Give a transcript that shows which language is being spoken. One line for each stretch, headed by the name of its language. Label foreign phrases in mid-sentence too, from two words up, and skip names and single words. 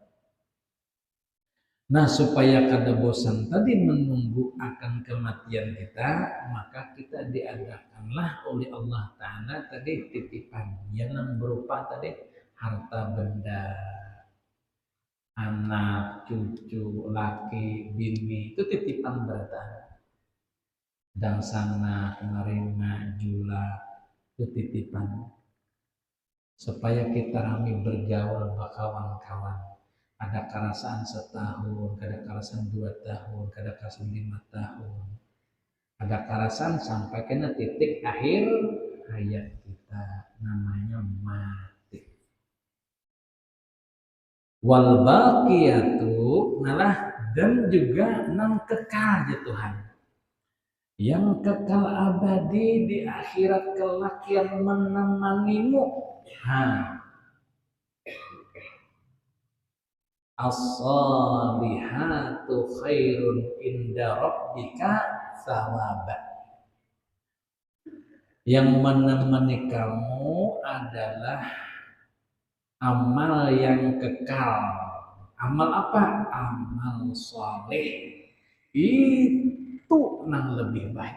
Indonesian: Nah, supaya kada bosan tadi menunggu akan kematian kita, maka kita diadakanlah oleh
Arabic: الله تعالى
Indonesian: tadi titipan yang berupa tadi harta benda, anak, cucu, laki, bini, itu titipan berada.
Banjar: Dan sana kemarin jula itu titipan supaya kita rame bergaul kawan-kawan. Ada kerasaan setahun, ada kerasaan 2 tahun, ada kerasaan 5 tahun, ada kerasaan sampai kena titik akhir hayat kita, namanya mati.
Arabic: والباقيات
Banjar: dan juga nang kekal ya Tuhan.
Indonesian: Yang kekal abadi di akhirat kelak yang menemanimu.
Arabic: الصالحات خير عند ربك ثوابا.
Indonesian: Yang menemani kamu adalah amal yang kekal. Amal apa? Amal saleh. Itu yang lebih baik.